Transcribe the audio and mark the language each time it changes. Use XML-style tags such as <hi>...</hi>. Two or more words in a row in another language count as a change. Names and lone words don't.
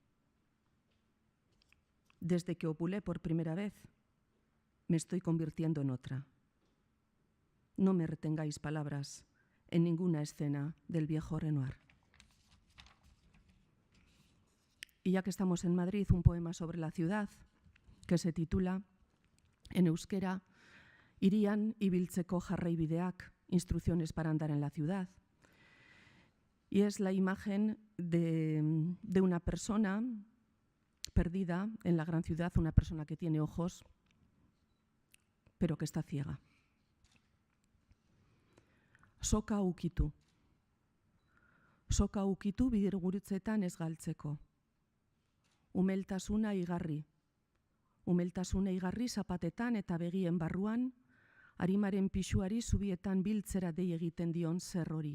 <es>Desde que opulé por primera vez, me estoy convirtiendo en otra. No me retengáis palabras en ninguna escena del viejo Renoir. Y ya que estamos en Madrid, un poema sobre la ciudad que se titula, en euskera, Irian ibiltzeko jarraibideak, instrucciones para andar en la ciudad. Y es la imagen de una persona perdida en la gran ciudad, una persona que tiene ojos, pero que está ciega.</es> <eu>Soka ukitu. Soka ukitu bidirgurutzetan ez galtzeko. Umeltasuna igarri. Umeltasuna igarri zapatetan eta begien barruan, arimaren pisuari zubietan biltzera dei egiten dion zer hori.</eu>